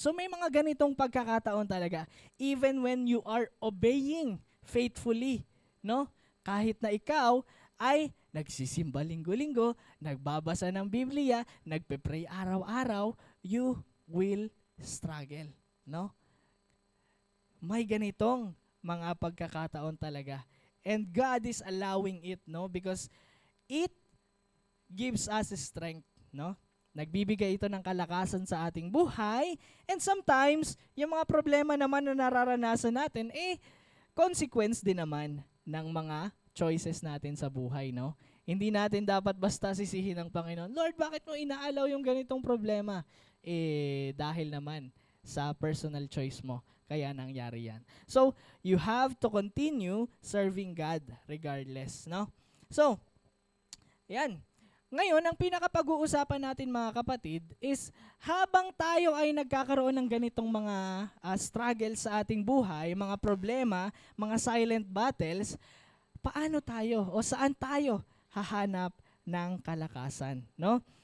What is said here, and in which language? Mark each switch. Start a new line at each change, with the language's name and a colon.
English: So
Filipino: may mga ganitong pagkakataon talaga
English: even when you are obeying faithfully, no?
Filipino: kahit na ikaw ay nagsisimba linggo-linggo, nagbabasa ng Biblia, nagpe-pray araw-araw,
English: you will struggle,
Filipino: no? May ganitong mga pagkakataon talaga.
English: And God is allowing it, no? Because it gives us strength, no?
Filipino: Nagbibigay ito ng kalakasan sa ating buhay,
English: and sometimes,
Filipino: yung mga problema naman na nararanasan natin, consequence din naman ng mga choices natin sa buhay, no? Hindi natin dapat basta sisihin ng Panginoon, Lord, bakit mo inaalaw yung ganitong problema? Dahil naman sa personal choice mo, kaya nangyari yan.
English: So, you have to continue serving God regardless, no?
Filipino: So, yan. Ngayon, ang pinakapag-uusapan natin mga kapatid is habang tayo ay nagkakaroon ng ganitong mga struggle sa ating buhay, mga problema, mga silent battles, paano tayo o saan tayo hahanap ng kalakasan, no?